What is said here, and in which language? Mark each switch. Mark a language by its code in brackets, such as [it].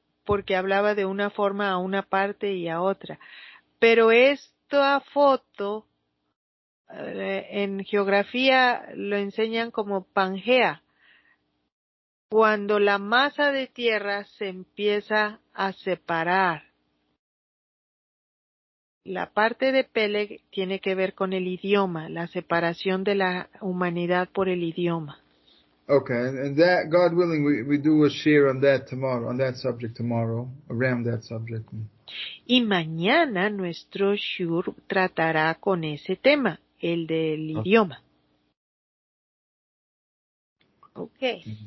[es] porque hablaba de una forma a una parte y a otra. Pero esta foto en geografía lo enseñan como Pangea, cuando la masa de tierra se empieza a separar. La parte de Peleg tiene que ver con el idioma, la separación de la humanidad por el idioma. [en] Okay, and that, God willing, we do a share on that tomorrow, on that subject tomorrow, around that subject. [es] Y mañana nuestro shur tratará con ese tema, el del idioma. [en] Okay.